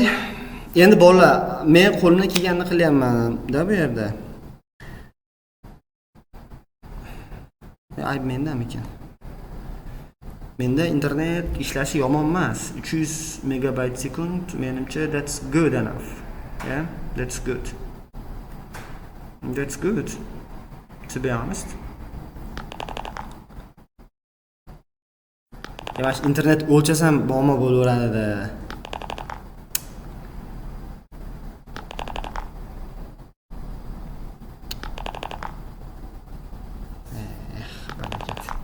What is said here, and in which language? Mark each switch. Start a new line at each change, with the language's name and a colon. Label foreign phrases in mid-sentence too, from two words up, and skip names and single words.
Uzbek: Endi bolalar, men qo'limdan kelganini qilyapman-da bu yerda. Ayb mendami ekan? Menda internet ishlashi yomon emas. 300 megabayt sekund menimcha
English: that's good enough. Yeah, that's good. That's good. To be honest.
Uzbek: Yavaş internet o'lchasam muammo bo'laveradi-da. Barakat.